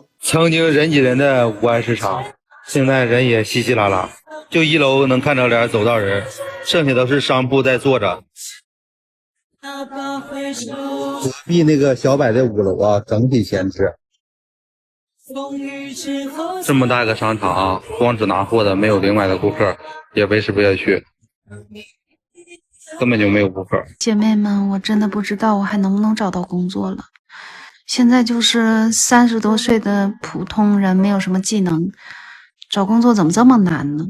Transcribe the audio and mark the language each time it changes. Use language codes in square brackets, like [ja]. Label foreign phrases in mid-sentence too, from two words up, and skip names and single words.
[zh] 曾經人擠人的五安市場，現在人也稀稀拉拉，就1樓能看着點走道人，剩下都是商鋪在坐着。隔壁那個小百的5樓啊，整體閒置。這麼大個商場啊，光只拿貨的，沒有另外的顧客，也維持不下去。根本就沒有顧客。姐妹們，我真的不知道我還能不能找到工作了。現在就是30多歲的普通人，沒有什麼技能，找工作怎麼這麼難呢？